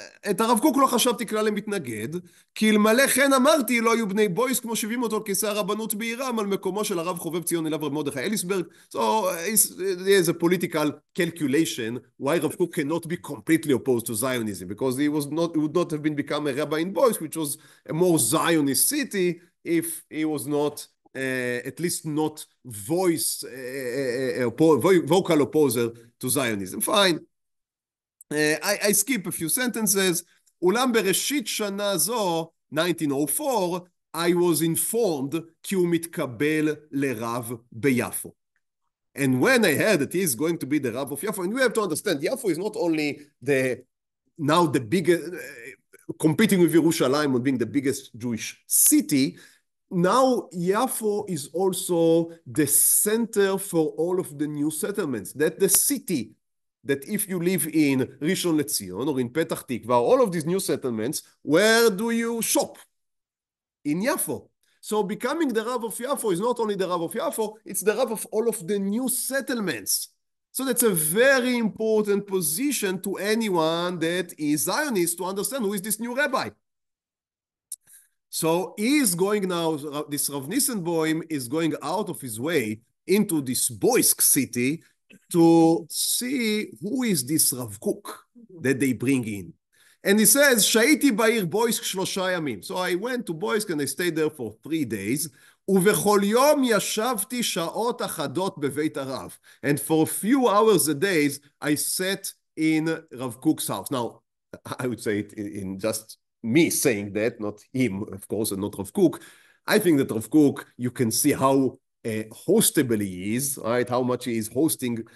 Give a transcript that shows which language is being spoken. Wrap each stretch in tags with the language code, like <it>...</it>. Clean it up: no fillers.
<he>את הרב קוק לא חשבתי כלל למתנגד, כי אלמלא כן אמרתי לא היו בני בויס כמו שווים אותו כיסא הרבנות בעירם על מקומו של הרב חובב ציון אליו רב מרדכי אליסברג.</he> <en>So there's a political calculation why Rav Kook cannot be completely opposed to Zionism, because he would not have become a rabbi in Boysk, which was a more Zionist city, if he was not at least not vocal opposer to Zionism. Fine. I skip a few sentences.</en> <he>אולם בראשית שנה זו, 1904,</he> <en>I was informed</en> <he>כי הוא מתקבל לרב ביפו.</he> <en>And when I heard that he is going to be the Rav of Yafo, and we have to understand, Yafo is not only now the biggest, competing with Yerushalayim on being the biggest Jewish city, now Yafo is also the center for all of the new settlements. That the city that if you live in Rishon LeZion or in Petach Tikva, all of these new settlements, where do you shop? In Yafo. So becoming the Rav of Yafo is not only the Rav of Yafo, it's the Rav of all of the new settlements. So that's a very important position to anyone that is Zionist to understand who is this new rabbi. So he is going now, this Rav ניסנבוים is going out of his way into this Boysk city to see who is this Rav Kook that they bring in. And he says,</en> <he>שהייתי בעיר בויסק 3 ימים.</he> <en>So I went to Boysk and I stayed there for 3 days.</en> <he>ובכל יום ישבתי שעות אחדות בבית הרב.</he> <en>And for a few hours a day, I sat in Rav Kook's house. Now, I would say it in just me saying that, not him, of course, and not Rav Kook. I think that Rav Kook, you can see how hostable he is, right? How much he is hosting.</en>